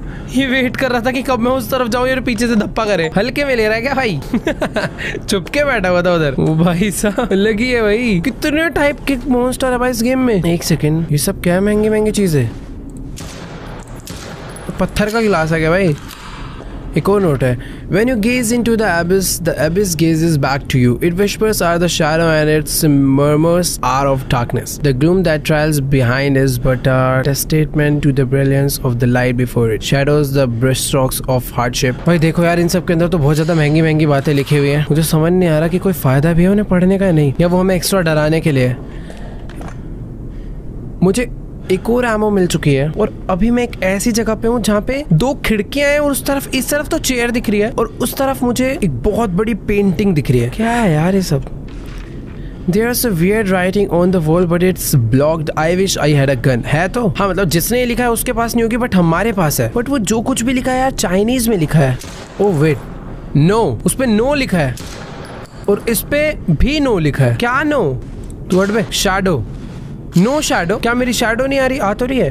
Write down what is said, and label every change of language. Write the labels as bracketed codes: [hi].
[hi] ये वेट कर रहा था कि कब मैं उस तरफ जाऊं, ये पीछे से धप्पा करे। हल्के में ले रहा है क्या भाई? चुपके बैठा हुआ था उधर। वो भाई साहब लगी है भाई। कितने टाइप के मॉन्स्टर है भाई इस गेम में। एक सेकंड, ये सब क्या महंगी महंगी चीजें? पत्थर का गिलास है क्या भाई? एक और नोट है। [en] When you gaze into the abyss gazes back to you. It whispers are the shadow and its murmurs are of darkness. The gloom that trails behind is but a testament to the brilliance of the light before it. Shadows the brushstrokes of hardship. [hi] भाई देखो यार, इन सब के अंदर तो बहुत ज्यादा महंगी महंगी बातें लिखी हुई हैं। मुझे समझ नहीं आ रहा कि कोई फायदा भी है उन्हें पढ़ने का या नहीं, या वो हमें एक्स्ट्रा डराने के लिए। मुझे एक और एमो मिल चुकी है और अभी मैं एक ऐसी जगह पे हूँ जहाँ पे 2 खिड़कियां हैं और उस तरफ, इस तरफ तो चेयर दिख रही है और उस तरफ मुझे एक बहुत बड़ी पेंटिंग दिख रही है। क्या है यार ये सब? [en] There's a weird writing on the wall but it's blocked. I wish I had a gun. [hi] है तो हाँ, मतलब जिसने ये लिखा है उसके पास नहीं होगी, बट हमारे पास है। बट वो जो कुछ भी लिखा है यार चाइनीज में लिखा है। ओह वेट, नो, उस पे नो लिखा है और इस पे भी नो लिखा है। क्या नो? वर्ड पे शैडो, नो शैडो। क्या मेरी शैडो नहीं आ रही? आ तो रही है।